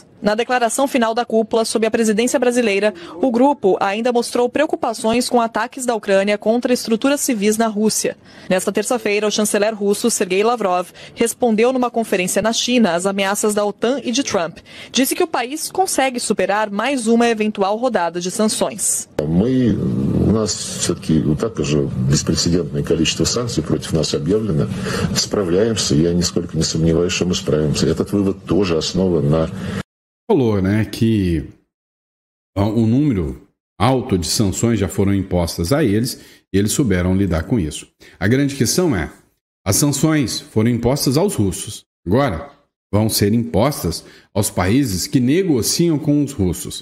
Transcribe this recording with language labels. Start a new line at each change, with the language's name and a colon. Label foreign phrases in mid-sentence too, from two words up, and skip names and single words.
Portuguese: Na declaração final da cúpula, sob a presidência brasileira, o grupo ainda mostrou preocupações com ataques da Ucrânia contra estruturas civis na Rússia. Nesta terça-feira, o chanceler russo Sergei Lavrov respondeu numa conferência na China às ameaças da OTAN e de Trump. Disse que o país consegue superar mais uma eventual rodada de sanções.
Russian: У нас все-таки и так уже беспрецедентное количество санкций против нас объявлено. Справляемся, я нисколько не сомневаюсь, что мы справимся. Этот вывод тоже основан на...
Portuguese: Falou, né, que um número alto de sanções já foram impostas a eles e eles souberam lidar com isso. A grande questão é, as sanções foram impostas aos russos. Agora, vão ser impostas aos países que negociam com os russos.